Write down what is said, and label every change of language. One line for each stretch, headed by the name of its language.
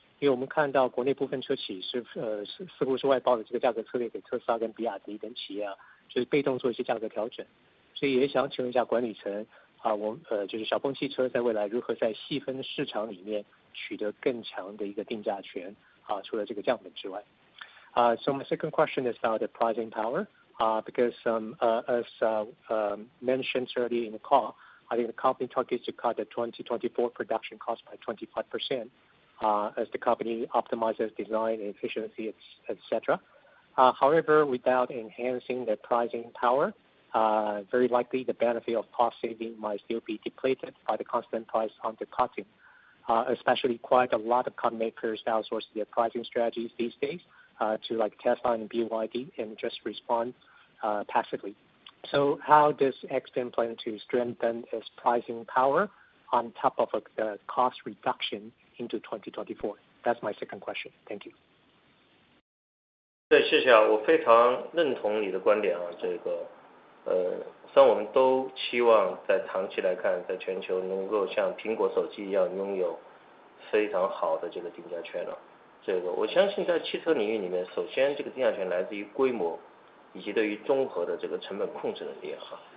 Chinese: 因为我们看到国内部分车企似乎是外包的这个价格策略给特斯拉跟比亚迪等企业就是被动做一些价格调整，所以也想请问一下管理层就是小鹏汽车在未来如何在细分市场里面取得更强的一个定价权除了这个降本之外。
English: So my second question is about the pricing power, because as mentioned earlier in the call, I think the company targets to cut the 2024 production cost by 25%. As the company optimizes design and efficiency, etc. However, without enhancing the pricing power, very likely the benefit of cost saving might still be depleted by the constant price undercutting. Especially quite a lot of car makers outsource their pricing strategies these days to like Tesla and BYD and just respond passively. So how does Xpeng plan to strengthen its pricing power on top of the cost reduction into 2024? That's my second question. Thank you.
Chinese: 对，谢谢我非常认同你的观点这个虽然我们都期望在长期来看，在全球能够像苹果手机一样拥有非常好的这个定价权我相信在汽车领域里面，首先这个定价权来自于规模，以及对于综合的这个成本控制能力哈。